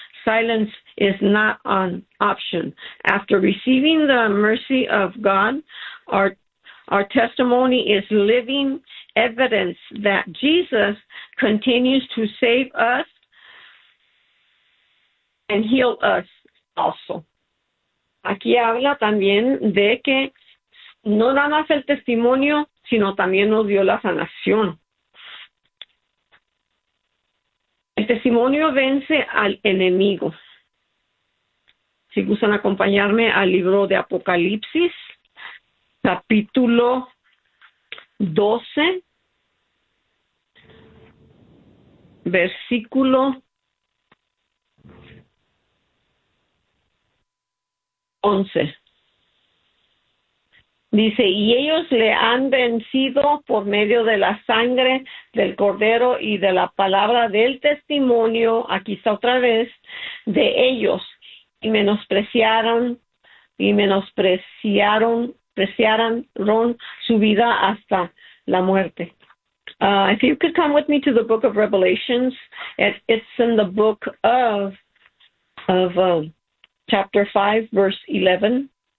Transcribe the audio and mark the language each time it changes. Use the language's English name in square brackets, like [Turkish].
[English] Silence is not an option. After receiving the mercy of God, our testimony is living evidence that Jesus continues to save us and heal us also. [Spanish] Aquí habla también de que no nada más el testimonio, sino también nos dio la sanación. El testimonio vence al enemigo. Si gustan acompañarme al libro de Apocalipsis, capítulo 12, versículo 11. Dice, y ellos le han vencido por medio de la sangre del cordero y de la palabra del testimonio, aquí está otra vez, de ellos, y menospreciaron su vida hasta la muerte. [English] If you could come with me to the book of Revelations, it's in the book of chapter 5, verse 11.